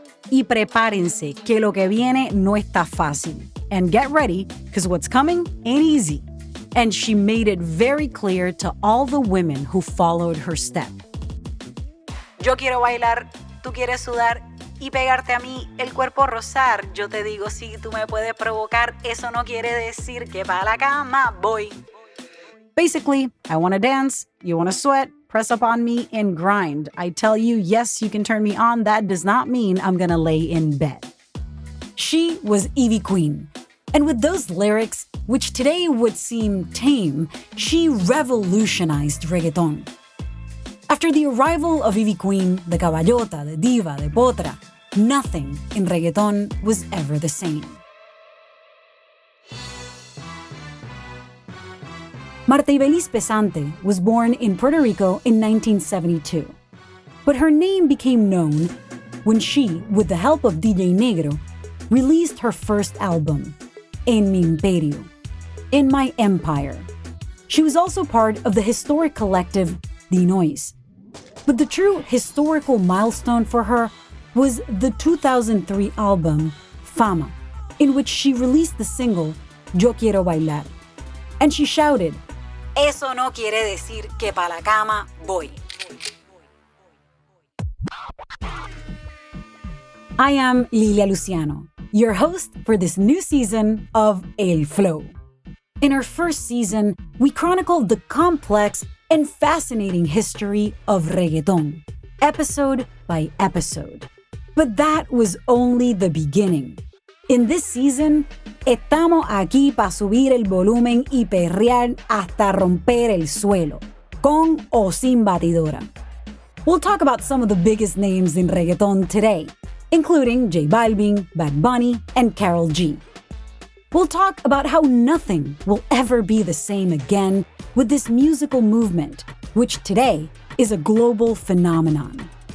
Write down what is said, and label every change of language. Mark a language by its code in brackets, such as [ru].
[es] Y prepárense, que lo que viene no está fácil. [en] And get ready, because what's coming ain't easy. And she made it very clear to all the women who followed her step. [es] Yo quiero bailar, tú quieres sudar y pegarte a mí, el cuerpo rozar. Yo te digo, si tú me puedes provocar, eso no quiere decir que pa' la cama voy. [en] Basically, I want to dance, you want to sweat, press up on me and grind. I tell you, yes, you can turn me on. That does not mean I'm gonna lay in bed. She was Ivy Queen. And with those lyrics, which today would seem tame, she revolutionized reggaeton. After the arrival of Ivy Queen, the caballota, the diva, the potra, nothing in reggaeton was ever the same. Marta Ibeliz Pesante was born in Puerto Rico in 1972. But her name became known when she, with the help of DJ Negro, released her first album, En Mi Imperio, In My Empire. She was also part of the historic collective Dinois. But the true historical milestone for her was the 2003 album Fama, in which she released the single Yo Quiero Bailar. And she shouted, [es] Eso no quiere decir que pa' la cama voy. [en] I am Lilia Luciano, your host for this new season of El Flow. In our first season, we chronicled the complex and fascinating history of reggaeton, episode by episode. But that was only the beginning. In this season, [es] estamos aquí para subir el volumen y perrear hasta romper el suelo, con o sin batidora. [en] We'll talk about some of the biggest names in reggaeton today, including J Balvin, Bad Bunny, and Karol G. We'll talk about how nothing will ever be the same again with this musical movement, which today is a global phenomenon.